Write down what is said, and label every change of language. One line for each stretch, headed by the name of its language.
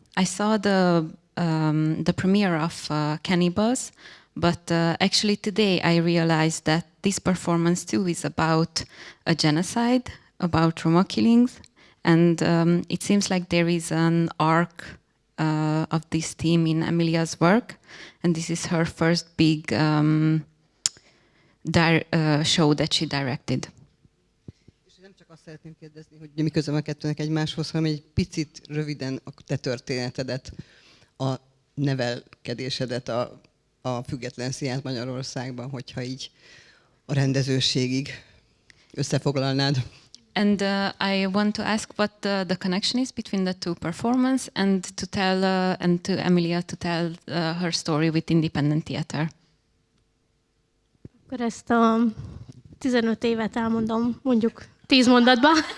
English: I saw the premiere of Cannibals, but actually today I realized that this performance too is about a genocide, about Roma killings, and it seems like there is an arc of this theme in Emilia's work, and this is her first big show that she directed.
Hungarian: És nem csak azt szeretném kérdezni, hogy mi közöm a kettőnek egymáshoz, hanem egy picit röviden a te történetedet, a nevelkedésedet a Független Színház Magyarországban, hogyha így a rendezőségig összefoglalnád.
English: And I want to ask what the connection is between the two performances, and to tell and to Emilia to tell her story with independent theater.
Hungarian: Akkor ezt a 15 évet elmondom, mondjuk 10 mondatban.